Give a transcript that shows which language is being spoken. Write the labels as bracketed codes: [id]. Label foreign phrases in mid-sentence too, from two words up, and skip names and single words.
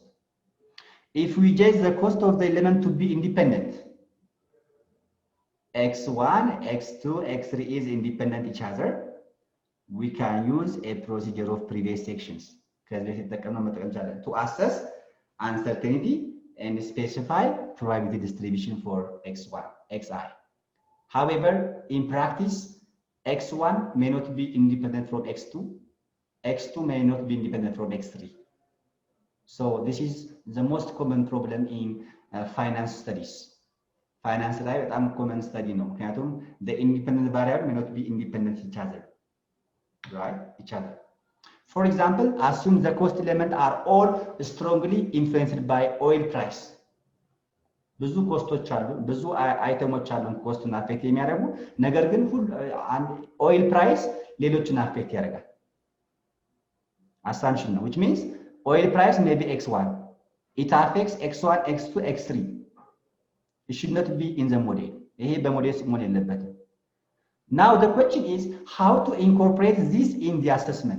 [en] If we judge the cost of the element to be independent, x1, x2, x3 is independent each other, we can use a procedure of previous sections to assess uncertainty and specify probability distribution for x1, xi. However, in practice, x1 may not be independent from x2, x2 may not be independent from x3. So this is the most common problem in finance studies. Finance [am] ላይ በጣም [en] common study [am] ነው። ምክንያቱም [en] the independent variable may not be independent each other, right? Each other. For example, assume the cost elements are all strongly influenced by oil price. [am] ብዙ ኮስቶች አሉ፣ ብዙ አይተሞች አሉ ኮስቱን አፌክት የሚያደርጉ ነገር ግን [en] oil price [am] ሌሎችን አፌክት ያደርጋል። [en] Assumption, which means oil price may be x1. It affects x1, x2, x3. It should not be in the model. Now the question is how to incorporate this in the assessment.